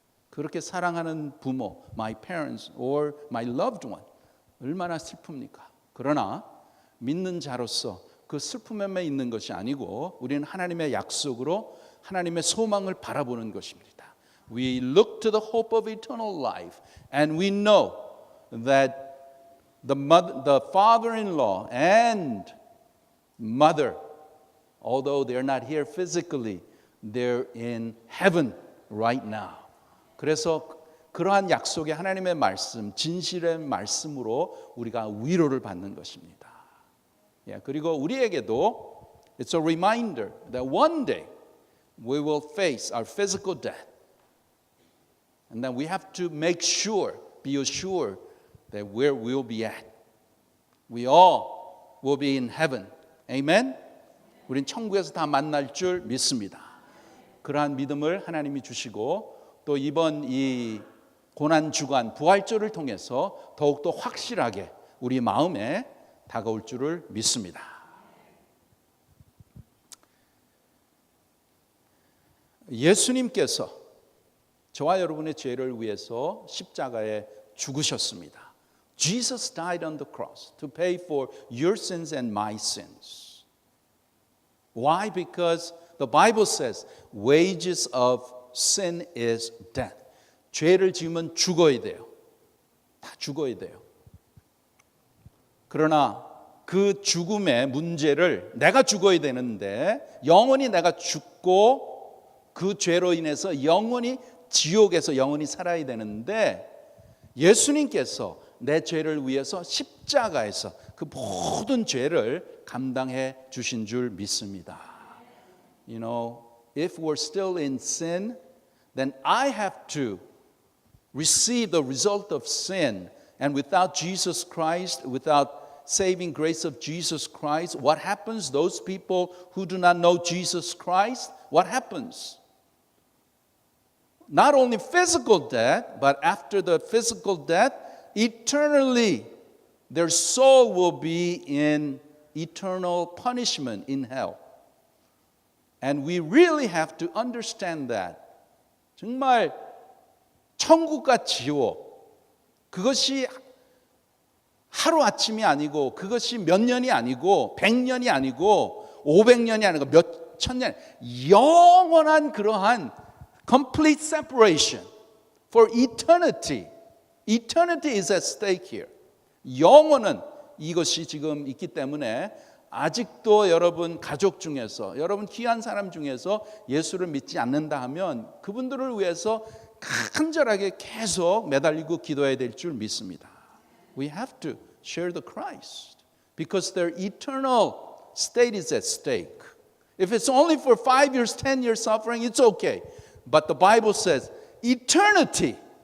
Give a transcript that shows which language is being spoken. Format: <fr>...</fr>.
<ko>그렇게 사랑하는 부모,</ko> <en>my parents or my loved one,</en> <ko>얼마나 슬픕니까? 그러나 믿는 자로서 그 슬픔에 있는 것이 아니고 우리는 하나님의 약속으로 하나님의 소망을 바라보는 것입니다.</ko> <en>We look to the hope of eternal life and we know that the father-in-law and mother, although they're not here physically, they're in heaven right now.</en> <ko>그래서 그러한 약속의 하나님의 말씀, 진실의 말씀으로 우리가 위로를 받는 것입니다. 그리고 우리에게도</ko> <en>it's a reminder that one day we will face our physical death. And then we have to be assured that where we'll be at. We all will be in heaven. Amen?</en> <ko>우린 천국에서 다 만날 줄 믿습니다. 그러한 믿음을 하나님이 주시고 또 이번 이 고난주간 부활절을 통해서 더욱더 확실하게 우리 마음에 다가올 줄을 믿습니다. 예수님께서 저와 여러분의 죄를 위해서 십자가에 죽으셨습니다.</ko> <en>Jesus died on the cross to pay for your sins and my sins. Why? Because the Bible says wages of sin is death.</en> <ko>죄를 지으면 죽어야 돼요. 다 죽어야 돼요. 그러나 그 죽음의 문제를 내가 죽어야 되는데 영원히 내가 죽고 그 죄로 인해서 영원히 지옥에서 영원히 살아야 되는데 예수님께서 내 죄를 위해서 십자가에서 그 모든 죄를 감당해 주신 줄 믿습니다.</ko> <en>If we're still in sin, then I have to receive the result of sin. And without Jesus Christ, without saving grace of Jesus Christ, what happens? Those people who do not know Jesus Christ, what happens? Not only physical death, but after the physical death, eternally, their soul will be in eternal punishment in hell. And we really have to understand that.</en> <ko>정말 천국과 지옥, 그것이 하루아침이 아니고, 그것이 몇 년이 아니고 100년이 아니고 500년이 아니고 몇 천년, 영원한 그러한</ko> <en>complete separation for eternity. Eternity is at stake here.</en> <ko>영원은 이것이 지금 있기 때문에 아직도 여러분 가족 중에서, 여러분 귀한 사람 중에서 예수를 믿지 않는다 하면 그분들을 위해서 간절하게 계속 매달리고 기도해야 될 줄 믿습니다.</ko> <en>We have to share the Christ because their eternal state is at stake. If it's only for 5 years, 10 years suffering, it's okay. But the Bible says eternity.</en>